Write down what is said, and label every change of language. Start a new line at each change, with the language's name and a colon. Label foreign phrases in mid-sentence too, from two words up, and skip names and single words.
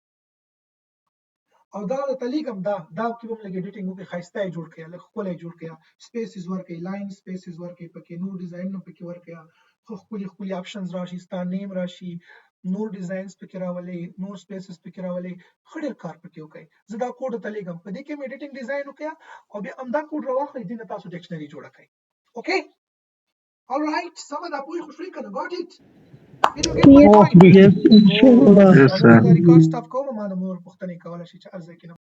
Pashto: او دا تلیګم دا کې هم لګ ایډیټینګ وکړي، ښایسته یې جوړ کړئ، لږ ښکلی جوړ کړئ، سپیسز ورکړئ،
English: line spaces
Pashto: ورکړئ، پکې نور ډیزاین هم پکې ورکړئ، ښه ښکلي اپشنز راشي، ستا نیم راشي، نور ډیزاینز پکې راولئ، نور سپیسز پکې راولئ، ښه ډېر کار پکې وکړئ. زه دا کوډ ته لیږم، په دې کې هم
English: editing design
Pashto: وکړئ او بیا همدا کوډ راواخلئ، دې نه تاسو ډکشنري جوړه کړئ.
English: okay alright
Pashto: سمه ده، پوه خو شوئ که نه؟
English: got it. Did you get my point? Yes, inshallah. Good. Yes,
Pashto: او
English: sir.
Pashto: دا ریکارډ سټاپ کوم، ما نه نور پوښتنې کولی شي چې هر ځای کې